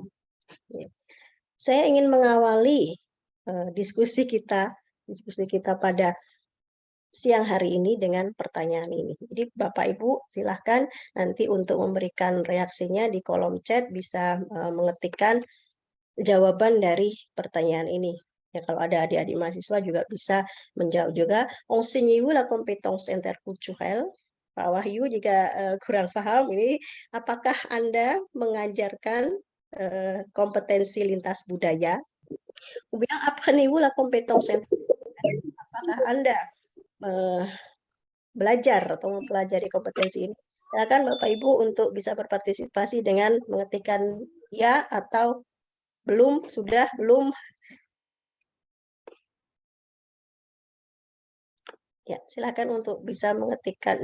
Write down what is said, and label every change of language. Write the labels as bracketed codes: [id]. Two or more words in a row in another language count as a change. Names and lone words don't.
[id] Saya ingin mengawali diskusi kita pada siang hari ini dengan pertanyaan ini. Jadi Bapak Ibu silahkan nanti untuk memberikan reaksinya di kolom chat bisa mengetikkan jawaban dari pertanyaan ini. Ya, kalau ada adik-adik mahasiswa juga bisa menjawab juga. [fr] Enseignez-vous la compétence interculturelle? [id] Pak Wahyu jika kurang paham ini, apakah Anda mengajarkan kompetensi lintas budaya? [fr] Ou bien apprenez-vous la compétence interculturelle? [id] Apakah Anda belajar atau mempelajari kompetensi ini? Silakan Bapak Ibu untuk bisa berpartisipasi dengan mengetikkan ya atau belum, sudah, belum. Ya, silakan untuk bisa mengetikkan.